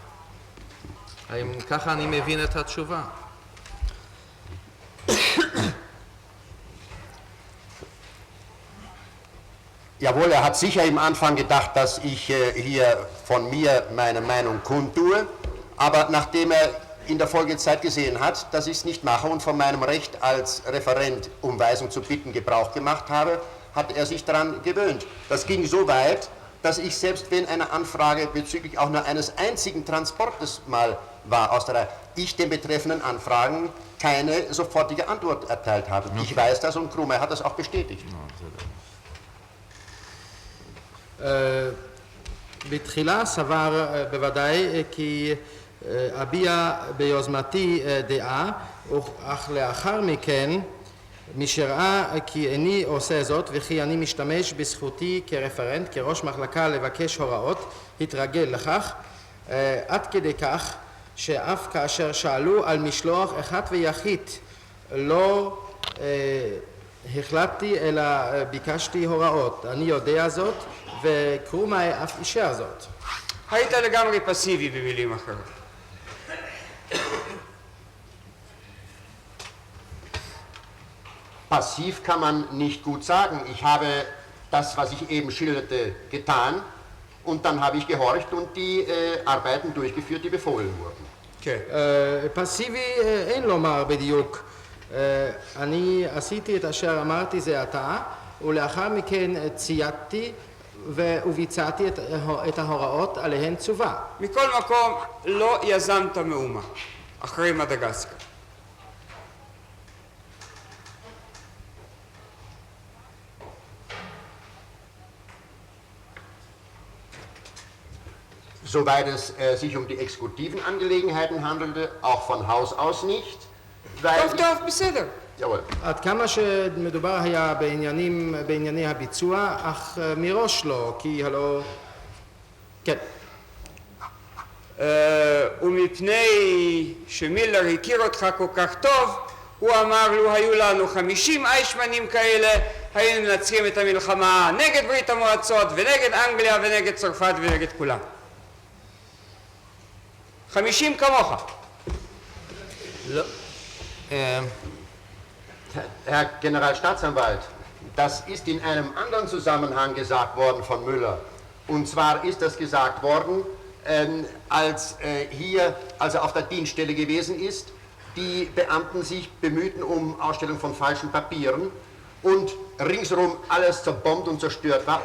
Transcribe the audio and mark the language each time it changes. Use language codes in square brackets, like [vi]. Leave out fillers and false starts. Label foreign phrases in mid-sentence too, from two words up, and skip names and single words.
[he] האם ככה אני מבין את התשובה? [de] Jawohl, er hat sicher im Anfang gedacht, dass ich hier von mir meine Meinung kundtue, aber nachdem er in der Folgezeit gesehen hat, dass ich es nicht mache und von meinem Recht als Referent um Weisung zu bitten Gebrauch gemacht habe, hat er sich daran gewöhnt. Das ging so weit, dass ich selbst wenn eine Anfrage bezüglich auch nur eines einzigen Transportes mal war aus der Reihe, ich den betreffenden Anfragen keine sofortige Antwort erteilt habe. Ich weiß das und Krumer hat das auch bestätigt. [he] בתחילה סבר בוודאי כי אביע ביוזמתי דעה, אך לאחר מכן משראה כי איני עושה זאת וכי אני משתמש בזכותי כרפרנט, כראש מחלקה לבקש הוראות, התרגל לכך עד כדי כך שאף כאשר שאלו על משלוח אחד ויחיד לא החלטתי אלא ביקשתי הוראות. אני יודע זאת וקרומאי אף אישר זאת. היית לגמרי פסיבי במילים אחרות. [de] Passiv kann man nicht gut sagen. Ich habe das, was ich eben schilderte, getan und dann habe ich gehorcht und die Arbeiten durchgeführt, die befohlen wurden. [he] כן. פסיבי אין לומר בדיוק. אני עשיתי את אשר אמרתי זה עתה, ולאחר מכן צייתתי וביצעתי את ההוראות עליהן צווה. מכל מקום לא יזמת מאומה אחרי מדגסקר. [de] Soweit es sich um die exekutiven Angelegenheiten handelte, auch von Haus aus nicht. [he] טוב טוב, בסדר. [de] Jawohl. [he] עד כמה שמדובר היה בענייני הביצוע, אך מראש לא, כי הלא... כן. ומפני שמילר הכיר אותך כל כך טוב, הוא אמר לו, היו לנו 50 איישמנים כאלה, היינו מנצחים את המלחמה נגד ברית המועצות ונגד אנגליה ונגד צרפת ונגד כולם. 50 כמוך. לא. [de] Herr Generalstaatsanwalt, das ist in einem anderen Zusammenhang gesagt worden von Müller. Und zwar ist das gesagt worden als hier also auf der Dienststelle gewesen ist, die Beamten sich bemühten um Ausstellung von falschen Papieren und ringsherum alles zerbombt und zerstört war.